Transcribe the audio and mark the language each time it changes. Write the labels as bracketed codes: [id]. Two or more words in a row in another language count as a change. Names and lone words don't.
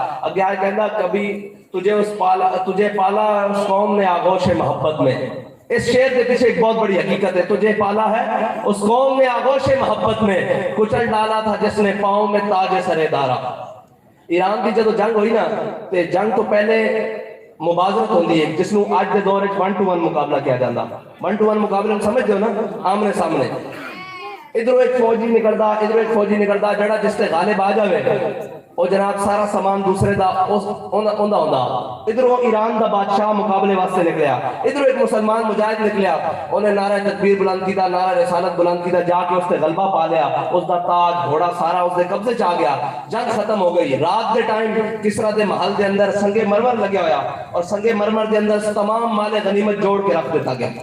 [pa] اگے آئے کہندا [ur] کبھی تجھے پالا اس قوم نے آغوش محبت میں. اس شعر کے پیچھے ایک بہت بڑی حقیقت ہے. تجھے پالا ہے اس قوم نے آغوش محبت میں، کچل ڈالا تھا جس نے پاؤں میں تاج سر دارا. [pa] ایران کی جدو جنگ ہوئی نا تے جنگ تو پہلے مبازرت ہوندی ہے جس نو آج دے دور وچ 1-to-1 [ur] مقابلہ کیا جاتا. 1-to-1 مقابلے میں سمجھتے ہو نا، [pa] آمنے سامنے ادھر ایک فوجی نکلدا ادھر ایک فوجی نکلدا، جڑا جس تے غالب آ جاوے اور جناب سارا سامان دوسرے دا ہوندا ادھروں ایران دا بادشاہ مقابلے واسطے نکلیا، ادھروں ایک مسلمان مجاہد نکلیا، انہیں نعرہ تکبیر بلند کیتا، نعرہ رسالت بلند کیتا، جا کے اس نے غلبہ پا لیا، اس دا تاج گھوڑا سارا اس دے قبضے چ آ گیا، جنگ ختم ہو گئی۔ رات دے ٹائم کسرا دے محل دے اندر سنگ مرمر لگیا ہویا اور سنگ مرمر دے اندر تمام مال غنیمت جوڑ کے رکھ دیتا گیا۔